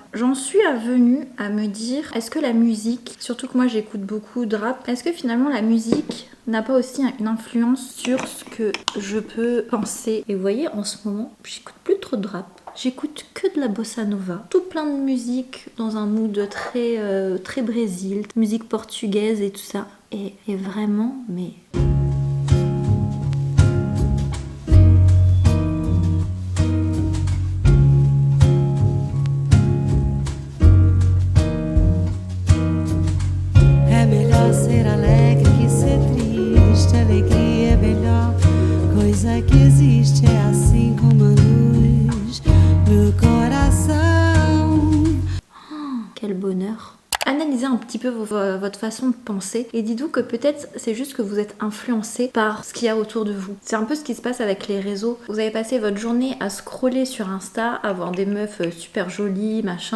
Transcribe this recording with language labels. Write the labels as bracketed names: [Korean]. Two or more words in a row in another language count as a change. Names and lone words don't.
[French] J'en suis venue à me dire, est-ce que la musique, surtout que moi j'écoute beaucoup de rap, est-ce que finalement la musique n'a pas aussi une influence sur ce que je peux penser? Et vous voyez, en ce moment, j'écoute plus trop de rap. J'écoute que de la bossa nova, tout plein de musique dans un mood très Brésil, musique portugaise et tout ça. Et vraiment, mais... [Portuguese] É melhor ser alegre que ser triste. Alegria é melhor coisa que existe. É assim como a luz no coração. [French] Quel bonheur! Analysez un petit peu votre façon de penser et dites-vous que peut-être c'est juste que vous êtes influencé par ce qu'il y a autour de vous. C'est un peu ce qui se passe avec les réseaux. Vous avez passé votre journée à scroller sur Insta, à voir des meufs super jolies, machin.